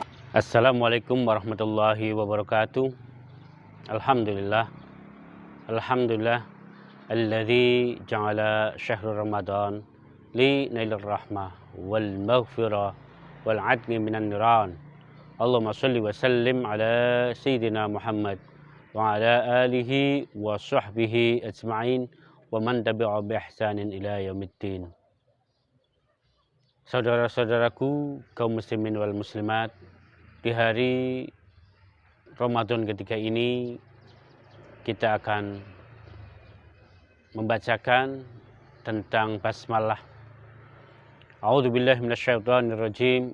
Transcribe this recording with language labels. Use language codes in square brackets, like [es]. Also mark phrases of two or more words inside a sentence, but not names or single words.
[ar] السلام عليكم ورحمة الله وبركاته. الحمد لله. الحمد لله. الذي جعل شهر رمضان لنيل الرحمة والمغفرة والعتق من النيران. اللهم صل وسلم على سيدنا محمد وعلى آله وصحبه أجمعين ومن تبعه بإحسان إلى يوم الدين. [id] Saudara-saudaraku kaum [ar] المسلمين والمسلمات, [id] di hari Ramadan ketika ini kita akan membacakan tentang basmalah. [ar] أعوذ بالله من الشيطان الرجيم.